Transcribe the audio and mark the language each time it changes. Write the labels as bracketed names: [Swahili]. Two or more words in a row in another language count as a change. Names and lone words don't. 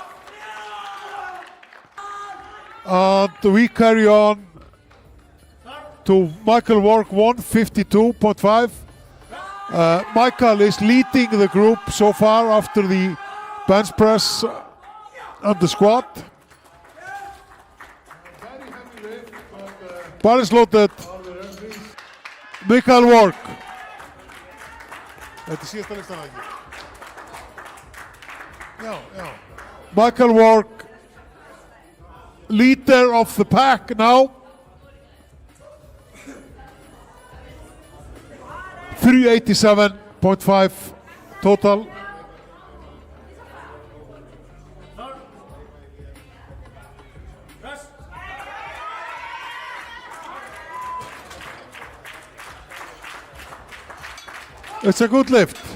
[English] And we carry on to Michael Work 152.5. Michael is leading the group so far after the bench press and the squat. Bar is loaded. Michael Work. [Icelandic] Þetta síðasta listan ekki. Já. [English] Michael Work, leader of the pack now. 387.5 total. It's a good lift.